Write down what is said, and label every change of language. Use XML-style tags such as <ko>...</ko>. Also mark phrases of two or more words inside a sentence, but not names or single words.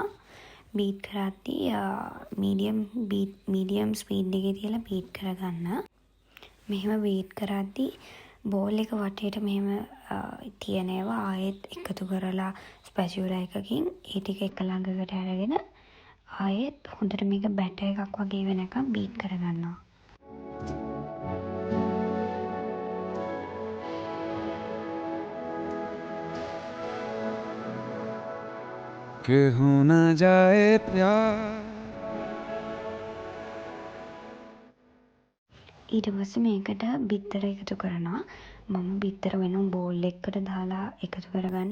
<si>බීට් කරද්දී</si> <en>medium speed</en> <si>එකේ තියලා බීට් කරගන්න. මෙහෙම බීට් කරද්දී බෝල් එක වටේට මෙහෙම තියෙන ඒවා ආයෙත් එකතු කරලා ස්පැචුලා එකකින් ඒ ටික එක ළඟකට අරගෙන ආයෙත් හොඳට මේක බැටර් එකක් වගේ වෙනකම් බීට් කරගන්නවා.</si> <hi>कि हो न जाए प्यार.</hi> <si>ඊට පස්සේ මේකට බිත්තර එකතු කරනවා. මම බිත්තර වෙනම බෝල් එකකට දාලා එකතු කරගන්න.</si>